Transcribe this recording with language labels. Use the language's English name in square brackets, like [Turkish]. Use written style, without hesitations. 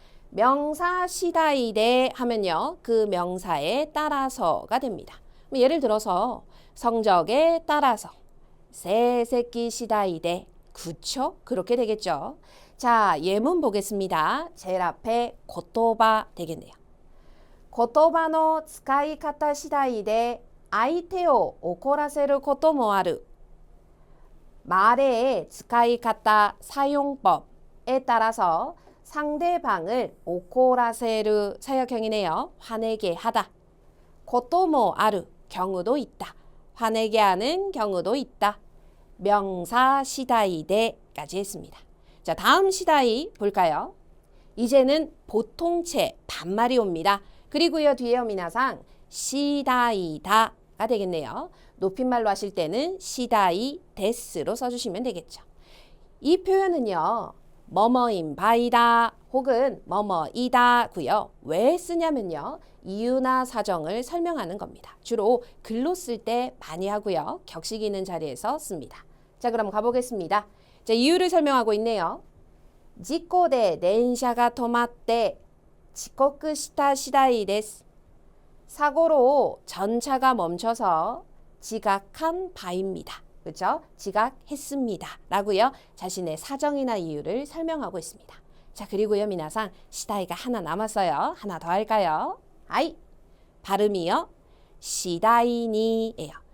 [Korean] 명사 시다이데 하면요. 그 명사에 따라서가 됩니다. 예를 들어서 성적에 따라서 세세키 시다이데. 그쵸? 그렇게 되겠죠. 자, 예문 보겠습니다. 제일 앞에 고토바 되겠네요. [Japanese] 고토바의 使い方次第で相手を怒らせることもある. [Korean] 말의 使い方, 사용법에 따라서 상대방을 오코라세르 사역형이네요. 화내게 하다. 것도 아루, 경우도 있다. 화내게 하는 경우도 있다. 명사 시다이데까지 했습니다. 자, 다음 시다이 볼까요? 이제는 보통체 반말이 옵니다. 그리고요 뒤에요 미나상 시다이다가 되겠네요. 높임말로 하실 때는 시다이 데스로 써주시면 되겠죠. 이 표현은요. 뭐뭐인 바이다 혹은 뭐뭐이다고요. 왜 쓰냐면요. 이유나 사정을 설명하는 겁니다. 주로 글로 쓸 때 많이 하고요. 격식 있는 자리에서 씁니다. 자, 그럼 가보겠습니다. 자, 이유를 설명하고 있네요. [Japanese] 事故で電車が止まって遅刻した次第です. [Korean] 사고로 전차가 멈춰서 지각한 바입니다. 그렇죠? 지각했습니다. 라고요. 자신의 사정이나 이유를 설명하고 있습니다. 자, 그리고요 미나상 시다이가 하나 남았어요. 하나 더 할까요? 아이. 발음이요. 시다이니예요.